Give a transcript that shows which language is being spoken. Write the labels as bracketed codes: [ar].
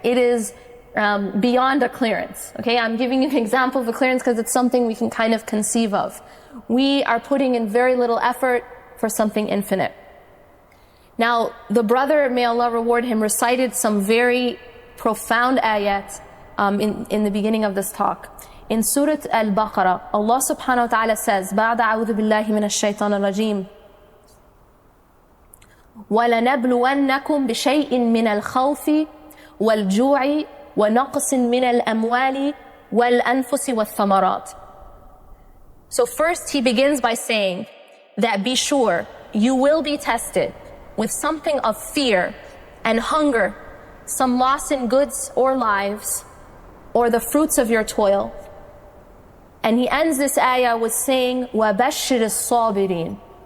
[en] It is beyond a clearance. Okay, I'm giving you an example of a clearance because it's something we can kind of conceive of. We are putting in very little effort for something infinite. Now, the brother, may Allah reward him, recited some very profound ayat in the beginning of this talk. In Surah Al-Baqarah, Allah subhanahu wa ta'ala says, [ar] بَعْدَ أَعُوذُ بِاللَّهِ مِنَ الشَّيْطَانِ الرَّجِيمِ وَلَنَبْلُوَنَّكُمْ بِشَيْءٍ مِّنَ الْخَوْفِ وَالْجُوعِ وَنَقْصٍ مِّنَ الْأَمْوَالِ وَالْأَنفُسِ وَالثَّمَرَاتِ. [en] So first he begins by saying that be sure you will be tested with something of fear and hunger, some loss in goods or lives, or the fruits of your toil. And he ends this ayah with saying, [ar] وَبَشِّرِ الصَّابِرِينَ.